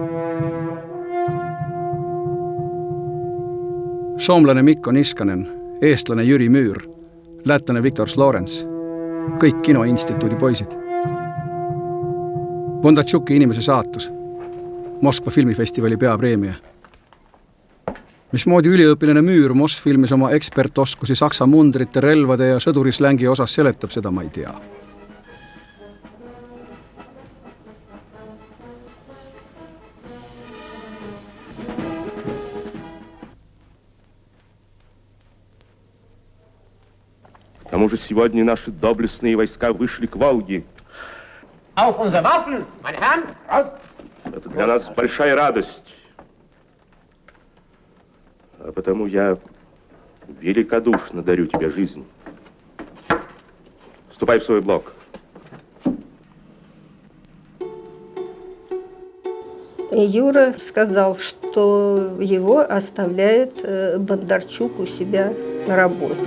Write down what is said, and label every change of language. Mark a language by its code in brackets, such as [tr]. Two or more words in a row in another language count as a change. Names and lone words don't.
[et] Soomlane Mikko Niskanen eestlane Jüri Müür, lätlane Viktor Slorens, kõik Kinoinstituudi poisid. Bondartšuki Inimese saatus, Moskva filmifestivali peapreemia. Mismoodi üliõpilane Müür Mosfilmis oma ekspertoskusi saksa mundrite, relvade ja sõdurislängi osas seletab, seda ma ei tea. [ru] К тому же сегодня наши доблестные войска вышли к Волге. [de] Auf unser Waffen, meine Herren! [ru] Это для нас большая радость. А потому я великодушно дарю тебе жизнь. Вступай в свой блок. Юра сказал, что его оставляет Бондарчук у себя на работу.